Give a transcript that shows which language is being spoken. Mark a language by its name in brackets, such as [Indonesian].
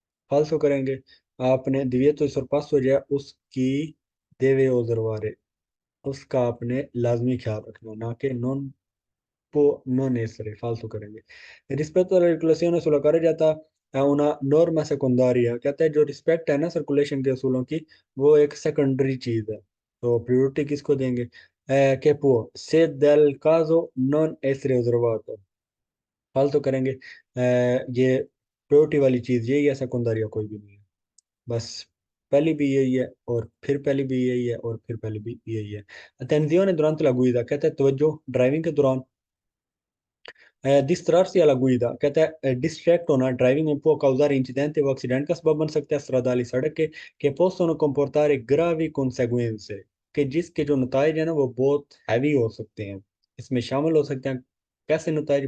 [Hindi] फाल्सो करेंगे, आपने [Italian] divieto di sorpasso [Hindi] या उसकी deve osservare, उसका आपने लाजमी ख्याल रखना, ना कि नॉन [Italian] non essere, [Hindi] falso करेंगे। [Italian] Rispetto alla circolazione sulla carreggiata è una norma secondaria, [Hindi] कहते हैं जो रिस्पेक्ट है ना सर्कुलेशन के असूलों की, वो एक सेकेंडरी चीज है। तो प्रायोरिटी किसको देंगे? [Italian] che può se del caso non essere osservato, [Hindi] फाल्सो करेंगे। ये प्रायोरिटी वाली चीज यही है, सेकेंडरी कोई भी नहीं है। बस पहली भी यही है, और फिर पहली भी यही है, और फिर पहली भी यही है। [Italian] attenzione durante la guida, [Hindi] कहते हैं तवज्जो ड्राइविंग के दौरान। [Italian] distrarsi alla guida, [Hindi] कहता है डिस्ट्रैक्ट होना ड्राइविंग में [Italian] può causare incidenti [Hindi] वो एक्सीडेंट का सबब बन सकता है stradali सड़क के, [Italian] che possono comportare gravi conseguenze, [Hindi] कि जिसके जो नतज है ना वो बहुत हैवी हो सकते हैं, इसमें शामिल हो सकते हैं। कैसे नतज?